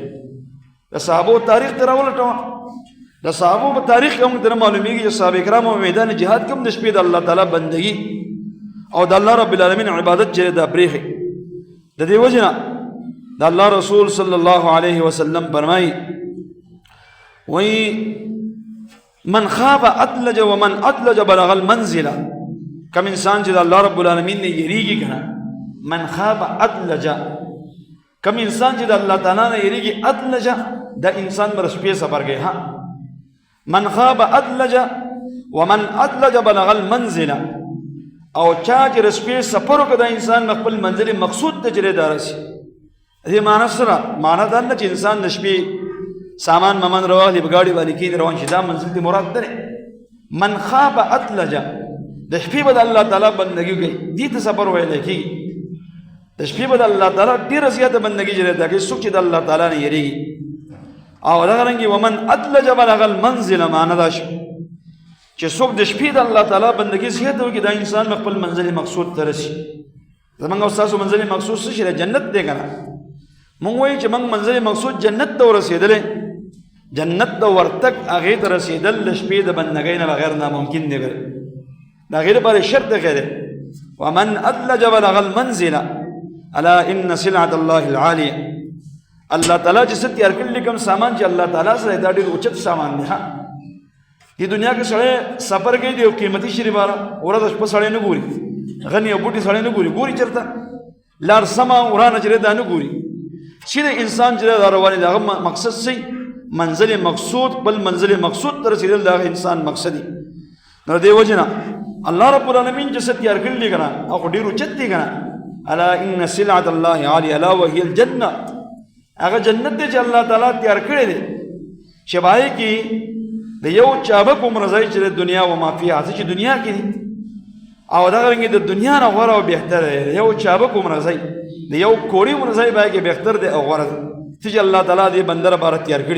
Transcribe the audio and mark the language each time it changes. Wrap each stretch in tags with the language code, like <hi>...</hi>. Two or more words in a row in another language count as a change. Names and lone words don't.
<ps>د صحابو تاریخ ته راولټوه، د صحابو په تاریخ کې هم ته معلومیږي چې صحابه کرامو په میدان جهاد کې هم د شپې د الله تعالی بندګي او د الله</ps> <ar>رب العالمین</ar> <ps>عبادت چې دا پرېښي. د دې وجې نه د الله رسول</ps> <ar>صلی الله علیه وسلم</ar> <ps>فرمایي وی</ps> <ar>من خاف ادلج ومن ادلج بلغ المنزله.</ar> <ps>کم انسان چې د الله</ps> <ar>رب العالمین</ar> <ps>نه یریږي کنه،</ps> <ar>من خاف ادلج،</ar> <ps>کم انسان چې د الله تعالی نه یریږي، ادلج دا انسان بر شپې سفر گئے.</ps> <ar>ها من خاف ادلج ومن ادلج بلغ المنزله،</ar> <ps>او چا چې شپې سفر وکړ دا انسان خپل منزل مقصود ته چې رسي. دې معنی سره معنی دا نه چې انسان د شپې سامان ممن راوالی په ګاډي باندې کېني روان شي، دا منزل دې مراد نه.</ps> <ar>من خاف ادلج،</ar> <ps>د شپې به د الله تعالی بندګي کوي، دې ته سفر ویل کېږي. د شپې به د الله تعالی ډېره زیاته بندګي جوړه کوي څوک چې د الله تعالی نه یریږي. او دغه رنګې</ps> <ar>ومن ادلج بلغ المنزل،</ar> <ps>معنی دا شو چې څوک د شپې د الله تعالی بندګي زیاته وکړي دا انسان خپل منزل مقصود ته رسي. زمونږ او ستاسو منزل مقصود څه شی دی؟ جنت دی که نه؟ مونږ وایو چې مونږ منزل مقصود جنت ته ورسېدلی، جنت د ورتګ هغې ته رسېدل د شپې د بندګۍ نه بغیر ناممکن دی. د هغې لپاره شرط دی دی</ps> <ar>ومن ادلج بلغ المنزل الا ان سلعة الله العالیه.</ar> <ps>الله تعالی چې څه تیار کړي کوم سامان چې الله تعالی سره دا ډېر اوچت سامان دی. ها دې دنیا کې سړی سفر کوي د یو قیمتي شي لپاره، ورځ شپه سړی نه ګوري، غني او بوټي سړی نه ګوري، ګوري چېرته لار سمه ورانه چې دا نه ګوري. سیده انسان چې دا روان دی هغه مقصد څه منزل مقصود، بل منزل مقصود ته رسېدل د هغه انسان مقصد دی. نو دې وجې نه الله</ps> <ar>رب العالمین</ar> <ps>چې څه تیار کړي دي که نه هغه ډېر اوچت دی که نه.</ps> <ar>الا ان سلعة الله عالیه الا وهي الجنه،</ar> <ps>هغه جنت دی چې الله تعالی تیار کړی دی چې په هغې کې د یو چابک عمر ځای چې د دنیا</ps> <ar>و ما فیها،</ar> <ps>څه چې دنیا کې دي او دغه رنګې د دنیا نه غوره او بهتر دی. یو چابک عمر ځای د یو کوړی عمر ځای په هغې کې بهتر دی او غوره دی، څه چې الله تعالی دې بنده لپاره تیار کړي.</ps>